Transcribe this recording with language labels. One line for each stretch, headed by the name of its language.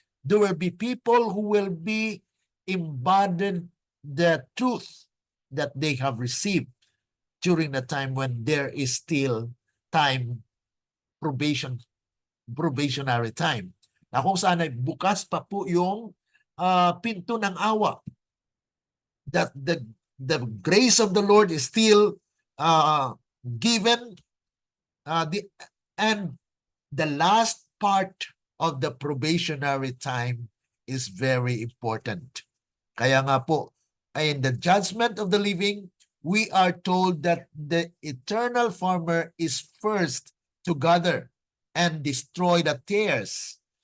English: There will be people who will be embodied the truth that they have received during the time when there is still time, probationary time.
Filipino: Na kung saan ay bukas pa po yung pinto ng awa.
English: That the grace of the Lord is still given, and the last part of the probationary time is very important.
Filipino: Kaya nga po,
English: in the judgment of the living, we are told that the eternal farmer is first to gather and destroy the tares.